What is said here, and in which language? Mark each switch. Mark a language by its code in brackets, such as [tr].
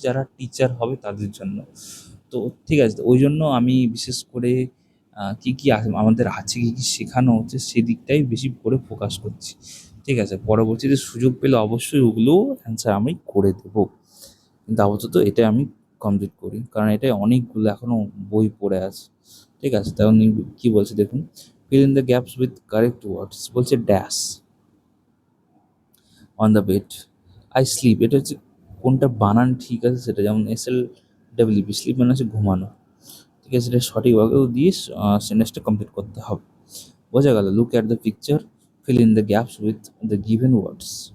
[bn] যারা টিচার হবে তাদের জন্য। তো ঠিক আছে, তো ওই জন্য আমি বিশেষ করে কী কী আমাদের আছে, কী কী শেখানো হচ্ছে সেদিকটাই বেশি করে ফোকাস করছি। ঠিক আছে? পরবর্তীতে সুযোগ পেলে অবশ্যই ওগুলোও অ্যান্সার আমি করে দেবো। কিন্তু আপাতত এটা আমি কমপ্লিট করি, কারণ এটায় অনেকগুলো এখনও বই পড়ে আছে। ঠিক আছে? তাও উনি কী বলছে দেখুন, [en] fill in the gaps with correct words। [bn] বলছে [en] Dash on the bed, I sleep. [bn] এটা হচ্ছে কোনটা বানান ঠিক আছে সেটা, যেমন SLWP স্লিপ মানে হচ্ছে ঘুমানো। ঠিক আছে? সেটা সঠিকভাবে দিয়ে সেন্টেন্সটা কমপ্লিট করতে হবে। বোঝা গেল? [en] Look at the picture, fill in the gaps with the given words.